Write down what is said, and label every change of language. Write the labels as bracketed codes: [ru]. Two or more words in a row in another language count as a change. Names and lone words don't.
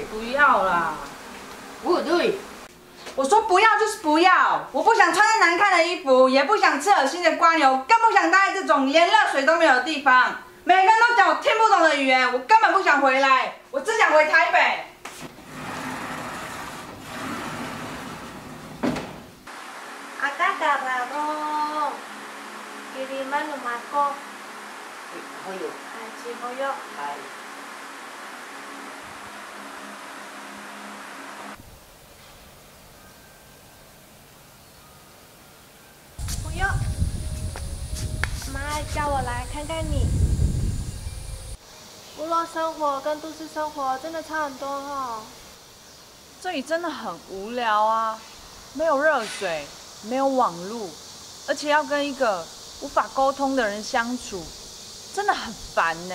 [zh] 不要啦！ budui。我说不要就是不要，我不想穿那难看的衣服，也不想吃恶心的瓜牛，更不想待在这种连热水都没有的地方。每个人都讲我听不懂的语言，我根本不想回来，我只想回台北。 [ami] Akadararo. Kiriman lumako. Hoyo. Haji hoyo. Hai. Hoyo. [zh] 妈叫我来看看你。部落生活跟都市生活真的差很多哦。这里真的很无聊啊，没有热水，没有网路，而且要跟一个无法沟通的人相处，真的很烦呢。